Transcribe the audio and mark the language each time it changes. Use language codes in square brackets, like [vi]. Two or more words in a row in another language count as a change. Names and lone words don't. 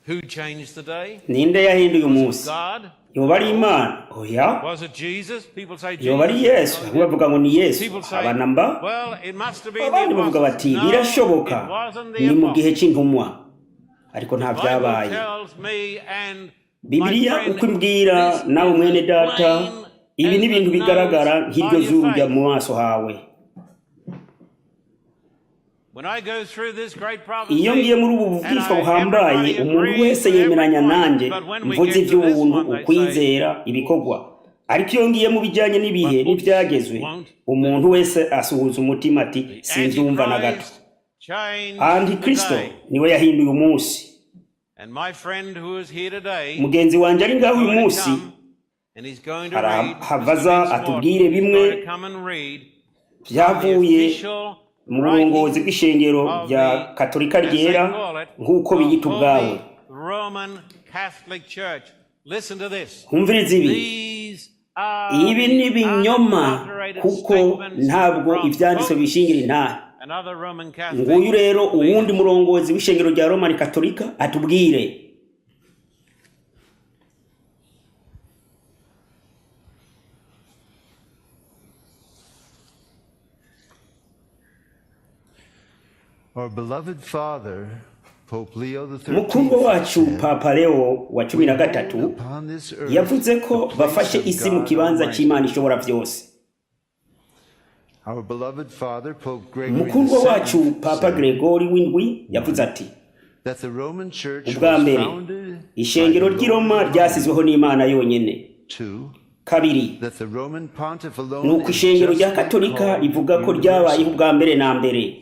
[en] Who changed the day? [rn] ninde yahinduye umunsi? [en] God? [rn] Yoba ari Imana? Oya. [en] Was it Jesus? People say Jesus. [rn] Yoba ari Yesu? Bavuga ngo ni Yesu. Abanamba? [en] Well, it must have been [rn] Abandi bavuga bati birashoboka ni mu gihe cy'intumwa, ariko nta byabaye. Bibiliya uko imbwira nawe mwene data, ibi ni ibintu bigaragara nk'iryo zuru rya mu maso hawe. Iyo ngiye muri ubu buvugishwa buhambaye, umuntu wese yemeranya nanjye mvuze iby'ubuntu, ukwizera, ibikorwa. Ariko iyo ngiye mu bijyanye n'ibihe n'ibyagezwe, umuntu wese asuhuza umutima ati sinzumva na gato. Antikristo niwe yahinduye umunsi. Mugenzi wanjye ari ngaho uyu munsi havaza atubwire bimwe byavuye mu burongozi bw'ishengero rya Katolika ryera nk'uko biyita ubwawe. Humviriza ibi. Ibi ni ibinyoma kuko ntabwo ibyanditswe bishingira intahe. Nguyu rero uwundi murongozi w'ishengero rya Roman Katolika atubwire. [en] Our beloved father, Pope Leo XIII, [rn] mukundwa wacu Papa Leo wa 13 yavuze ko bafashe isi mu kibanza cy'Imana ishobora byose. [en] Our beloved father, Pope Gregory [rn] mukundwa wacu Papa Gregory w'indwi yavuze ati [en] that the Roman Church [rn] ubwa mbere ishengero ry'i Roma ryasizweho n'Imana yonyene. Kabiri, nuko ishengero rya Katolika rivuga ko ryabayeho ubwa mbere na mbere.